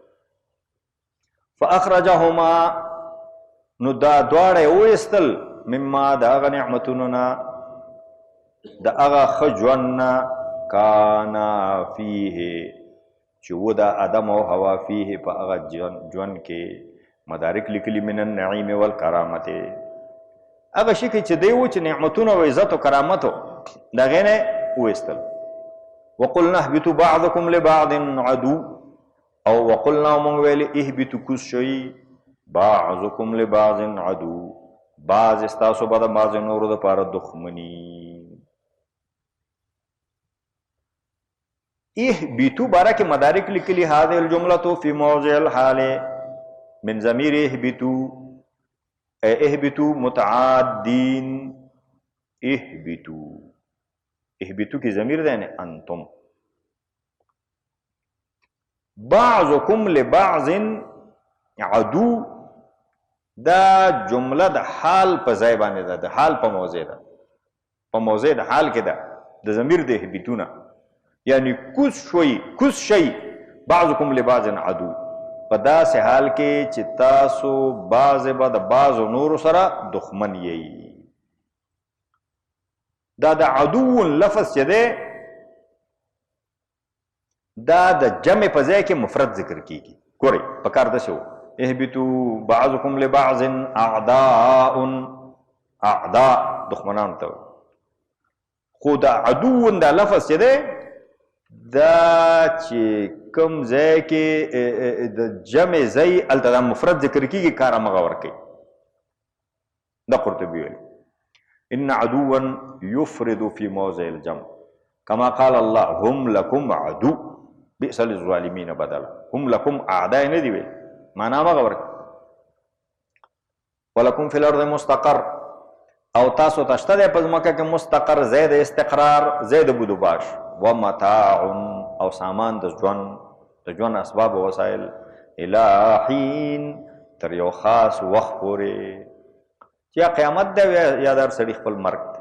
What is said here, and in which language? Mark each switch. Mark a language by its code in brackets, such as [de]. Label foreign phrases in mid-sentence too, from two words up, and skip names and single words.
[ps] فاخرجهما نو دا دواړه وایستل مما د هغه نعمتونو نه د هغه ښه ژوند نه [ar] کانا فیه [ps] چې و د آدم او حوا فیه په هغه ژوند کې مدارک لیکلي [ar] من النعیم والکرامت [ps] هغه شي کې چې دی و چې نعمتونه او عزت او کرامت د هغې نه وایستل [ar] وقلنا اهبطوا بعضکم لبعض عدو [ps] او وقلنا مونږ ویلې اهبطوا کوز شئ [ar] بعضکم لبعض عدو [ps] بعض ستاسو به د بعض نورو دپاره دښمني [ar] اهبطوا [ps] باره کې مدارک لیکلي [ar] هذه الجملة في موضع الحال من ضمیر اهبطوا متعادین اهبطوا [ps] کی ضمیر ده نه [ar] انتم بعضکم لبعض عدو [ps] دا جمله د حال په ځای باندې ده د حال په موضع ده په موضع د حال کې ده د ضمیر د اهبطونه یعنی کوز شئ [ar] بعضکم لبعض عدو [ps] په داسې حال کې چې تاسو بعضې به د بعضو نورو سره دښمن یئ دا د عدو لفظ چې دی دا د جمع په ځای کې مفرد ذکر کیږي ګورئ په کار داسې [ar] و اهبطوا بعضکم لبعض [ps] اعداء دښمنانو ته خو د عدو دا لفظ چې دی دا چې کوم ځای کې د جمع ځای هلته دا مفرد ذکر کیږي کار همغه ورکوي دا قرطبي ویل [ar] ان عدوا يفرد في موضع الجمع كما قال الله هم لكم عدو بئس للظالمين بدلا هم لكم اعداء [ps] نه دي ویل معنا همغه ورکوي [ar] ولكم في الارض مستقر [ps] او تاسو ته شته دی په ځمکه کې مستقر ځای د استقرار ځای د بودوباش ومتاع او سامان د ژوند اسباب او وسایل [ar] الی حین [ps] تر یو خاص وخت پورې چې یا قیامت دی یا در سړي خپل مرګ دی.